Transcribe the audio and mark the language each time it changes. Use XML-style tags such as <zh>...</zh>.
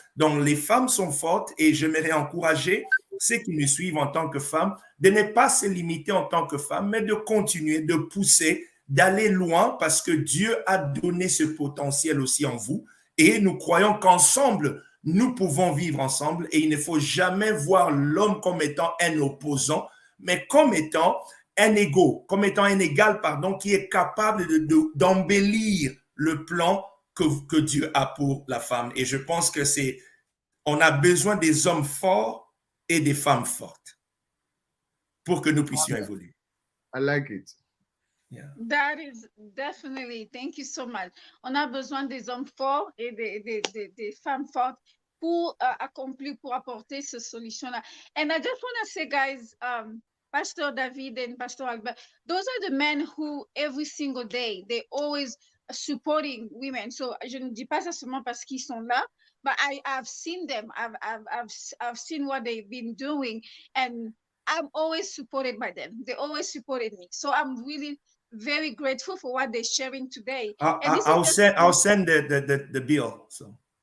<fr>Donc, les femmes sont fortes et j'aimerais encourager ceux qui nous suivent en tant que femmes de ne pas se limiter en tant que femmes, mais de continuer, de pousser, d'aller loin parce que Dieu a donné ce potentiel aussi en vous et nous croyons qu'ensemble, nous pouvons vivre ensemble et il ne faut jamais voir l'homme comme étant un opposant, mais comme étant un égaux, comme étant un égal, pardon, qui est capable d'embellir le plan que Dieu a pour la femme. Et je pense que on a besoin des hommes forts et des femmes fortes pour que nous puissions évoluer.</fr> <en>I like it. Yeah. That is definitely, thank you so much.</en> <fr>On a besoin des hommes forts et des femmes fortes pour accomplir, pour apporter cette solution-là.</fr> <en>And I just want to say, guys, Pastor David and Pastor Albert, those are the men who every single day, they always supporting women.</en> <fr>So je ne dis pas ça seulement parce qu'ils sont là,</fr> <en>but I've seen them. I've seen what they've been doing, and I'm always supported by them. They always supported me. So I'm really very grateful for what they're sharing today. And this I'll is I'll send the bill. So.</en>